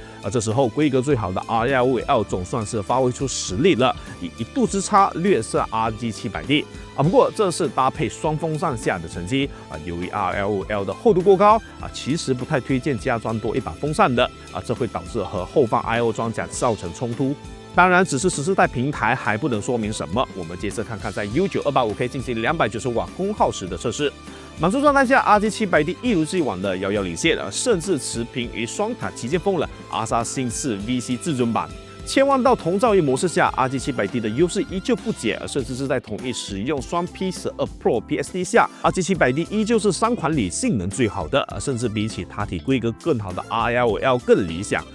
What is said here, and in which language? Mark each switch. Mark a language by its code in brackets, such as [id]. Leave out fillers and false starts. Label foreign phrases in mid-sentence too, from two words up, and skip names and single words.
[zh] 而這時候規格最好的 R155L 總算是發揮出實力了，以1度之差略勝 RG700D。不過這是搭配雙風扇下的成績由於 R155L 的厚度過高其實不太推薦加裝多1把風扇的這會導致和後方 I/O 裝甲造成衝突。當然，只是14代平台還不能說明什麼。我們接着看看在 U92850K 進行290瓦功耗時的測試。滿速狀態下 ，RG700D 一如既往的遙遙領先，甚至持平於雙塔旗艦風冷 Assassin 4 VC 至尊版。切換到同噪音模式下 ，RG700D 的優勢依舊不減，甚至是在同一使用雙 P12 Pro PSD 下 ，RG700D 依舊是3款裡性能最好的，甚至比起塔體規格更好的 R155L 更理想。